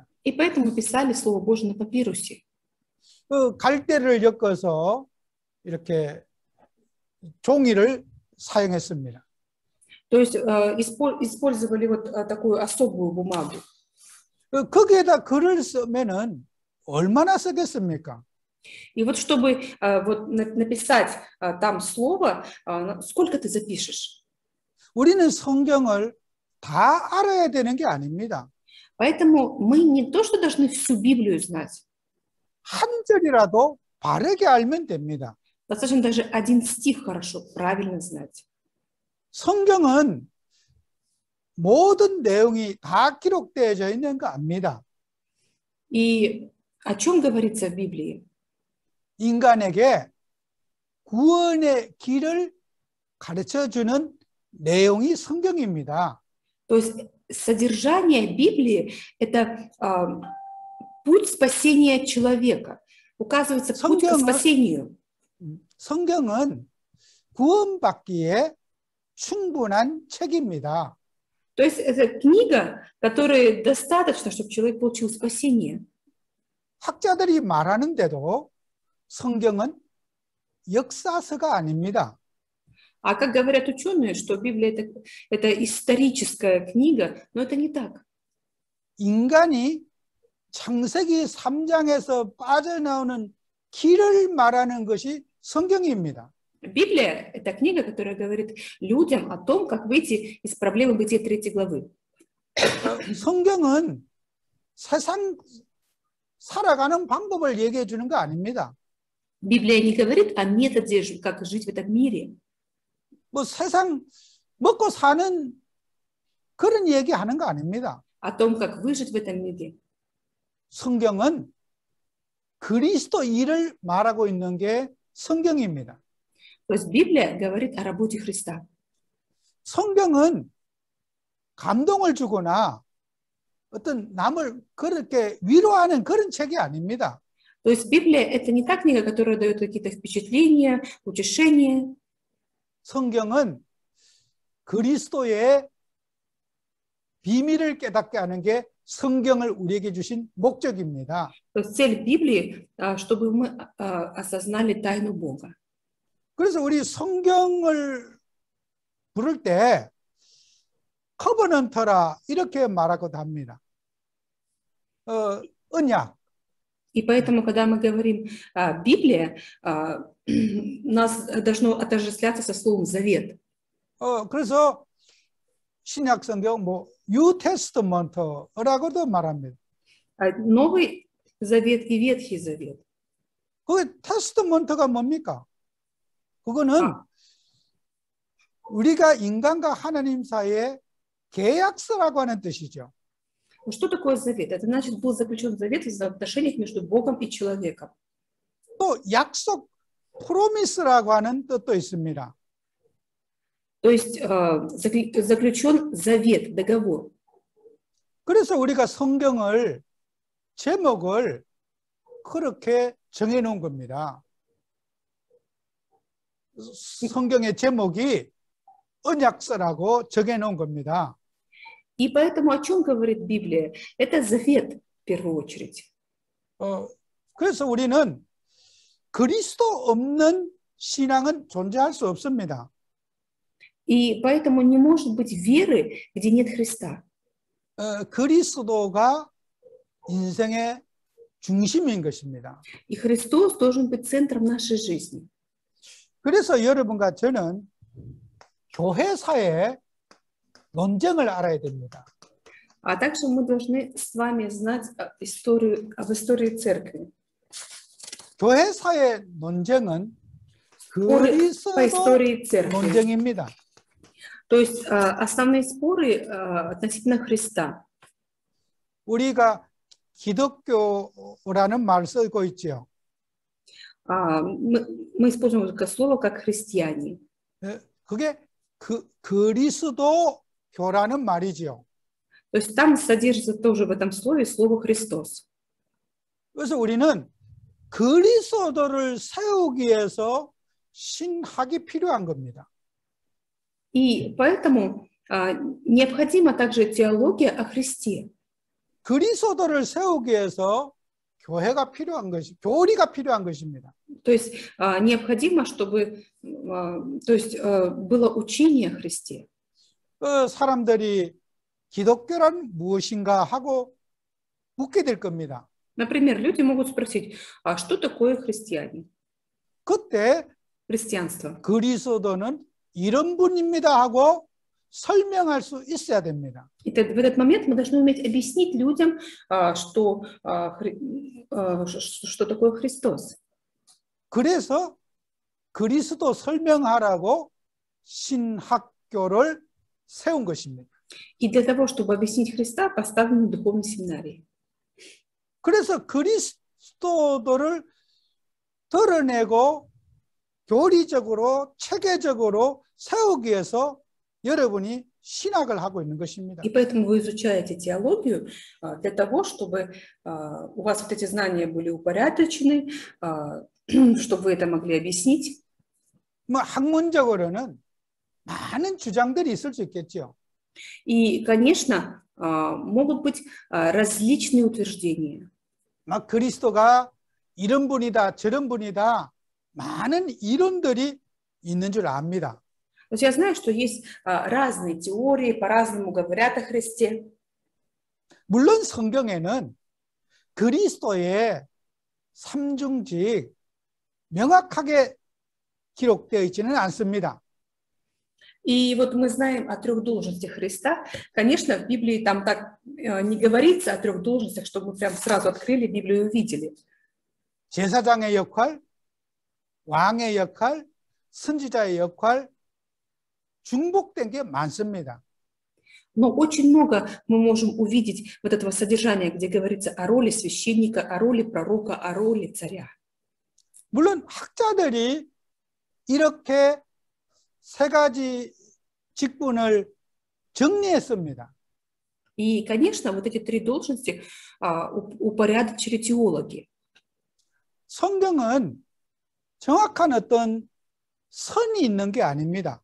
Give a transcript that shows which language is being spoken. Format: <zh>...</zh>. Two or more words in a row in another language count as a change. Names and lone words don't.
<ru>И поэтому писали Слово Божие на папирусе.</ru> <ko>갈대를 엮어서 이렇게 종이를 사용했습니다.</ko> <ru>То есть использовали вот такую особую бумагу.</ru> <ko>거기에다 글을 쓰면은 얼마나 쓰겠습니까?</ko> <ru>И вот чтобы вот написать там слово, сколько ты запишешь?</ru> <ko>우리는 성경을 다 알아야 되는 게 아닙니다.</ko> <ru>Поэтому мы не то, что должны всю Библию знать.</ru> <ko>한 절이라도 바르게 알면 됩니다.</ko> <ru>Достаточно даже один стих хорошо, правильно знать.</ru> <ko>성경은 모든 내용이 다 기록되어져 있는 거 압니다.</ko> <ru>И о чем говорится в Библии?</ru> <ko>인간에게 구원의 길을 가르쳐주는 내용이 성경입니다.</ko> <ru>То есть содержание Библии – это путь спасения человека. Указывается путь к спасению.</ru> <ko>성경은 구원받기에 충분한 책입니다.</ko> <ru>То есть это книга, которой достаточно, чтобы человек получил спасение.</ru> <ko>학자들이 말하는데도 성경은 역사서가 아닙니다.</ko> <ru>А как говорят ученые, что Библия это историческая книга, но это не так.</ru> <ko>인간이 창세기 3장에서 빠져나오는 길을 말하는 것이 성경입니다.</ko> <ru>Библия – это книга, которая говорит людям о том, как выйти из проблемы Бытия 3 главы.</ru> <ko>성경은 세상 살아가는 방법을 얘기해 주는 거 아닙니다.</ko> <ru>Библия не говорит о методе, как жить в этом мире.</ru> <ko>뭐 세상 먹고 사는 그런 얘기하는 거 아닙니다.</ko> <ru>О том, как выжить в этом мире.</ru> <ko>성경은 그리스도 일을 말하고 있는 게 성경입니다.</ko> <ru>То есть Библия говорит о работе Христа.</ru> <ko>성경은 감동을 주거나 어떤 남을 그렇게 위로하는 그런 책이 아닙니다.</ko> <ru>То есть Библия – это не та книга, которая дает какие-то впечатления, утешения.</ru> <ko>성경은 그리스도의 비밀을 깨닫게 하는 게 성경을 우리에게 주신 목적입니다.</ko> <ru>То есть цель Библии, чтобы мы осознали тайну Бога.</ru> <ko>그래서 우리 성경을 부를 때 커버넌트라 이렇게 말하기도 합니다. 언약.</ko> <ru>И поэтому, когда мы говорим Библия, у нас должно отождествляться со словом завет.</ru> <ko>그래서 신약 성경 뭐</ko> <en>New Testament</en> <ko>라고도 말합니다.</ko> <ru>Новый завет и Ветхий завет.</ru> <ko>그 테스트먼트가 뭡니까? 그거는 우리가 인간과 하나님 사이의 계약서라고 하는 뜻이죠.</ko> <ru>Что такое завет? Это значит, был заключен завет в отношениях между Богом и человеком.</ru> <ko>또 약속, 프로미스라고 하는 뜻도 있습니다.</ko> <ru>То есть заключен завет, договор.</ru> <ko>그래서 우리가 성경을 제목을 그렇게 정해놓은 겁니다. 성경의 제목이 언약서라고 정해놓은 겁니다.</ko> <ru>И поэтому о чем говорит Библия? Это завет в первую очередь.</ru> <ko>그래서 우리는 그리스도 없는 신앙은 존재할 수 없습니다.</ko> <ru>И поэтому не может быть веры, где нет Христа.</ru> <ko>그리스도가 인생의 중심인 것입니다.</ko> <ru>И Христос должен быть центром нашей жизни.</ru> <ko>그래서 여러분과 저는 교회사의 논쟁을 알아야 됩니다.</ko> <ru>А также мы должны с вами знать об истории церкви.</ru> <ko>교회사의 논쟁은</ko> <ru>По</ru> <ko>그리스도</ko> <ru>истории церкви.</ru> <ko>논쟁입니다.</ko> <ru>То есть основные споры относительно Христа.</ru> <ko>우리가 기독교라는 말을 쓰고 있죠.</ko> <ru>Мы используем это слово как христиане.</ru> <ko>그게 그리스도 교라는 말이죠.</ko> <ru>То есть там содержится тоже в этом слове слово Христос.</ru> <ko>그래서 우리는 그리스도를 세우기 위해서 신학이 필요한 겁니다.</ko> <ru>И поэтому необходима также теология о Христе.</ru> <ko>그리스도를 세우기 위해서 교회가 필요한 것이, 교리가 필요한 것입니다.</ko> <ru>То есть необходимо, чтобы было учение о Христе.</ru> <ko>사람들이 기독교란 무엇인가 하고 묻게 될 겁니다.</ko> <ru>Например, люди могут спросить, а что такое христиане?</ru> <ko>그때</ko> <ru>Христианство.</ru> <ko>그리스도는 이런 분입니다 하고 설명할 수 있어야 됩니다.</ko> <ru>И в этот момент мы должны уметь объяснить людям, что такое Христос.</ru> <ko>그래서 그리스도 설명하라고 신학교를 세운 것입니다.</ko> <ru>И для того, чтобы объяснить Христа, поставлены духовные семинарии.</ru> <ko>그래서 그리스도를 드러내고 교리적으로 체계적으로 세우기 위해서 여러분이 신학을 하고 있는 것입니다.</ko> <ru>И поэтому вы изучаете теологию для того, чтобы у вас вот эти знания были упорядочены, чтобы вы это могли объяснить.</ru> <ko>뭐 학문적으로는 많은 주장들이 있을 수 있겠죠.</ko> <ru>И, конечно, могут быть различные утверждения.</ru> <ko>막 그리스도가 이런 분이다, 저런 분이다, 많은 이론들이 있는 줄 압니다.</ko> <ru>То есть я знаю, что есть разные теории, по-разному говорят о Христе.</ru> <ko>물론 성경에는 그리스도의 삼중직 명확하게 기록되어 있지는 않습니다.</ko> <ru>И вот мы знаем о трех должностях Христа. Конечно, в Библии там так не говорится о трех должностях, чтобы мы прям сразу открыли Библию и увидели.</ru> <ko>제사장의 역할, 왕의 역할, 선지자의 역할, 중복된 게 많습니다.</ko> <ru>Но очень много мы можем увидеть вот этого содержания, где говорится о роли священника, о роли пророка, о роли царя.</ru> <ko>물론 학자들이 이렇게 세 가지 직분을 정리했습니다.</ko> <ru>И, конечно, вот эти три должности упорядочили теологи.</ru> <ko>성경은 정확한 어떤 선이 있는 게 아닙니다.</ko>